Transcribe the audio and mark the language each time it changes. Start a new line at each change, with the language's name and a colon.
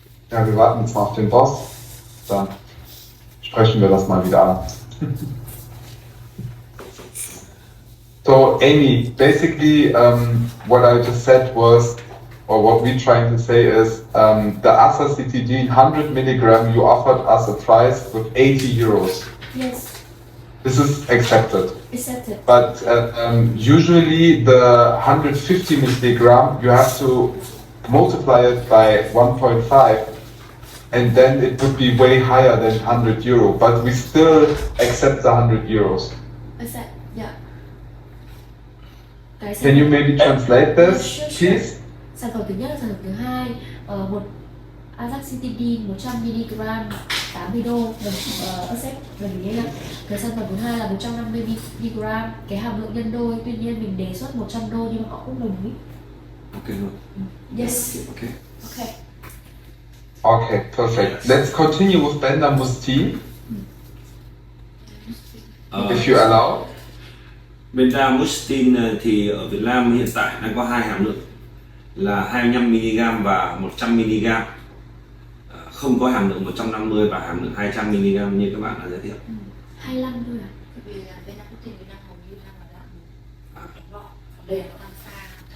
German: Ja, wir warten jetzt mal auf den Boss. Dann sprechen wir das mal wieder an.
English: So, Amy, basically, what I just said was, or what we're trying to say is, the azacitidine 100 milligram, you offered us a price with 80 euros. Yes. This is accepted. Accepted. But usually the 150 milligram, you have to multiply it by 1.5, and then it would be way higher than 100 euro. But we still accept the 100 euros. Accept. Yeah. Can you maybe translate this, Sure. please?
Vietnamese: Sản phẩm thứ nhất là sản phẩm thứ hai, một azacitidine 100mg 80 đô accept là mình nhớ là cái sản phẩm thứ hai là 150mg, cái hàm lượng nhân đôi, tuy nhiên mình đề xuất 100 đô nhưng mà họ không đồng ý. Ok luôn.
English: Yes. Ok. Okay. Okay, perfect. Let's continue with bendamustine, if you allow.
Vietnamese: Bendamustine thì ở Việt Nam hiện tại đang có hai hàm lượng là 25mg và 100mg. Không có hàm lượng 150 và hàm lượng 200mg như các bạn đã giới thiệu. 25 thôi à? Bởi vì bên Nam Quốc tế Việt Nam hầu như đang là lọ đây nó đang pha